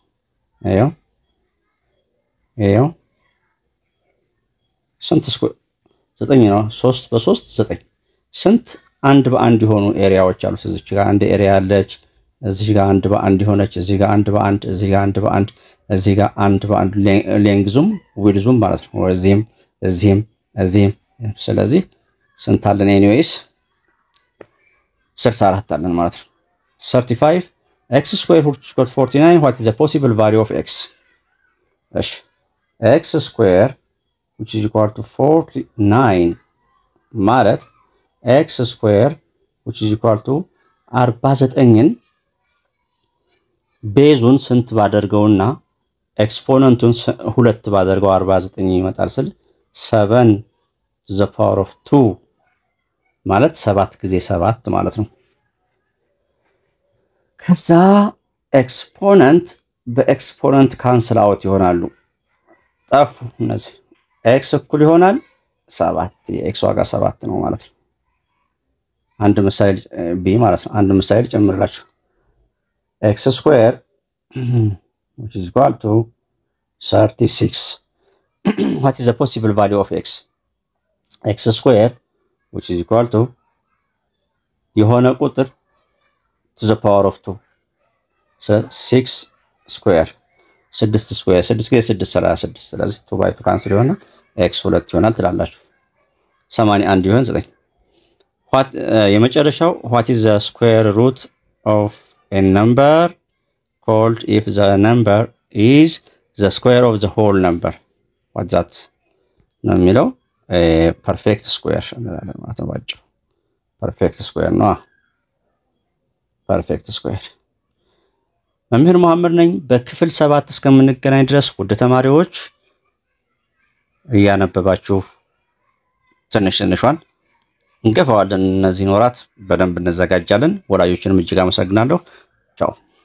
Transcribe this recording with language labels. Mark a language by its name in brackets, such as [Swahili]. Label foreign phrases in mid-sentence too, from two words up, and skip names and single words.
[Amharic] ይሄው ስንት ስኩዌር 9 ነው 3 በ3 9 ስንት አንድ በአንድ የሆኑ ኤሪያዎች አሉት እዚህ ጋር አንድ ኤሪያ አለች እዚህ ጋር አንድ በአንድ ሆነች እዚህ ጋር አንድ በአንድ እዚህ ጋር አንድ በአንድ እዚህ ጋር አንድ በአንድ ሌንግዙም ዊድዙም ማለት ነው እዚህም ስለዚህ ስንት አለን ኤኒዌይስ [English] 64 [Amharic] አለን ማለት ነው [English] 35 x squared which is equal to 49 what is the possible value of x እሺ x squared which is equal to 49 ማለት x squared which is equal to 49ን [Amharic] ቤዙን ስንት ባደርገውና ኤክስፖነንቱን 2 ባደርገው 49 ይመጣል ስል 7 [English] to the power of 2 [Amharic] ማለት 7 ጊዜ 7 ማለት ነው ከዛ ኤክስፖነንት በኤክስፖነንት ካንሰል አውት ይሆናሉ ጠፉ እነዚህ x እኩል ይሆናል 7 የx ዋጋ 7 ነው ማለት ነው አንድ ምሳሌ b ማለት ነው አንድ ምሳሌ ጨምርላችሁ [English] x square which is equal to 36 what is the possible value of x square which is equal to [Amharic] የሆነ ቁጥር [English] to the power of 2 so 6 square 6 [Amharic] square 6 ጊዜ 6 36 ስለዚህ 2 by 2 ካንሰል ይሆናል x 2 ይሆናል ትላላችሁ 81 ይሆን 9 [English] what የመጨረሻው what is the square root of a number called if the number is the square of the whole number what that [Amharic] ነው የሚለው [English] perfect square [Amharic] እንላለን ማለት ነው ባጭሩ [English] perfect square [Amharic] ነው [English] perfect square [Amharic] መምህር መሐመድ ነኝ በክፍል 7 እስከምንገናኝ ድረስ ውድ ተማሪዎች እያነበባችሁ ትንሽዋን እንገፋዋለን እነዚህ ኖራት በደንብ እንዘጋጃለን ወላጆችንም እጅግ አመሰግናለሁ ቻው